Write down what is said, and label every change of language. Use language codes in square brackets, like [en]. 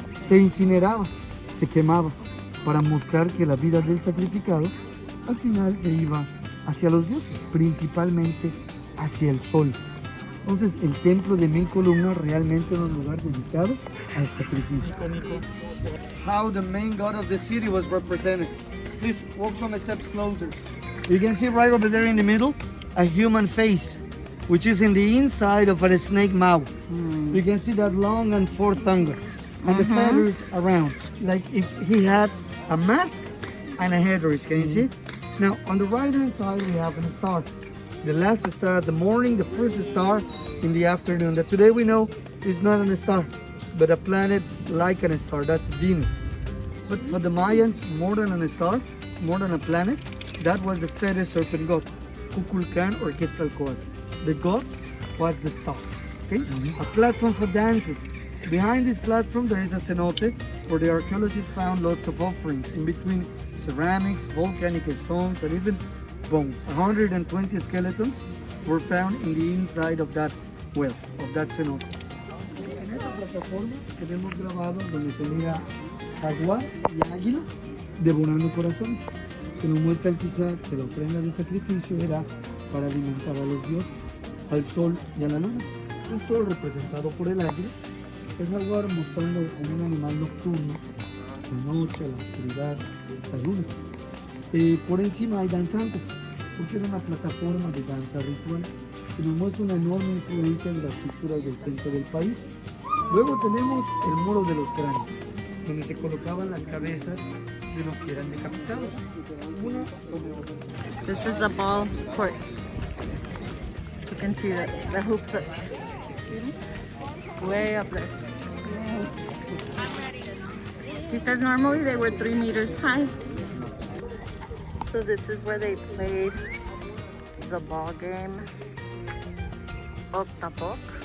[es] Se incineraba, se quemaba para mostrar que la vida del sacrificado al final se iba hacia los dioses, principalmente hacia el sol. Entonces el templo de 1000 columnas realmente era un lugar dedicado al sacrificio. [en] How the main god of the city was represented. Please walk some steps closer. You can see right over there in the middle a human face, which is in the inside of a snake mouth. You can see that long and forked tongue and the feathers around, like if he had a mask and a headdress. Can you see? Now on the right hand side we have a star. The last star at the morning, the first star in the afternoon. That today we know is not a star, but a planet like a star. That's Venus. But for the Mayans, more than a star, more than a planet, that was the fetish serpent god, Kukulkan or Quetzalcoatl. The god was the star. Okay? A platform for dances. Behind this platform there is a cenote where the archaeologists found lots of offerings in between ceramics, volcanic stones, and even bones. 120 skeletons were found in the inside of that well, of that cenote. [es] En esta plataforma tenemos grabado donde se mira jaguar y águila devorando corazones, que nos muestran quizá que la ofrenda de sacrificio era para alimentar a los dioses, al sol y a la luna. Un sol representado por el águila, el jaguar mostrando como un animal nocturno, la noche, la oscuridad, la luna. Por encima hay danzantes, porque era una plataforma de danza ritual que nos muestra una enorme influencia de las culturas del centro del país. Luego tenemos el muro de los cráneos, donde se colocaban las cabezas de los que eran decapitados. Una sobre otra. [en] this is the ball court. You can see the hoops up, way up there. He says normally they were 3 meters high. So this is where they played the ball game, Octapok.